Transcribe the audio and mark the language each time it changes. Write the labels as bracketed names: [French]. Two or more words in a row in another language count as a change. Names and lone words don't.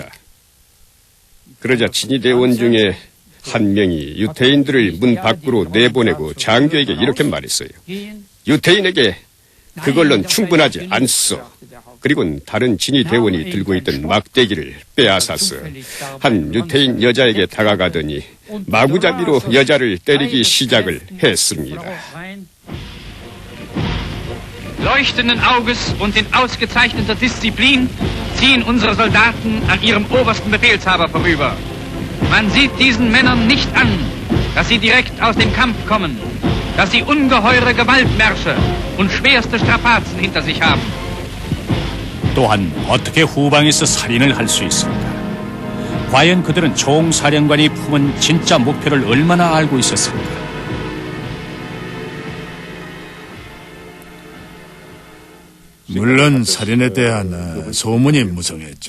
[Korean] 그러자 친위대원 중에 한 명이 유태인들을 문 밖으로 내보내고 장교에게 이렇게 말했어요. 유태인에게 그걸로는 충분하지 않소. 그리고는 다른 진위 대원이 들고 있던 막대기를 빼앗아서 한 유태인 여자에게 다가가더니 마구잡이로 여자를 때리기 시작을 했습니다. [German] Leuchtenden Auges und in ausgezeichneter Disziplin ziehen unsere Soldaten an ihrem obersten Befehlshaber vorüber. Man sieht diesen Männern nicht an, dass sie direkt aus dem Kampf kommen, dass sie ungeheure Gewaltmärsche und schwerste Strapazen hinter sich haben. [Korean] 또한 어떻게 후방에서 살인을 할 수 있을까? 과연 그들은 총사령관이 품은 진짜 목표를 얼마나 알고 있었을까? 물론 살인에 대한 소문이 무성했죠.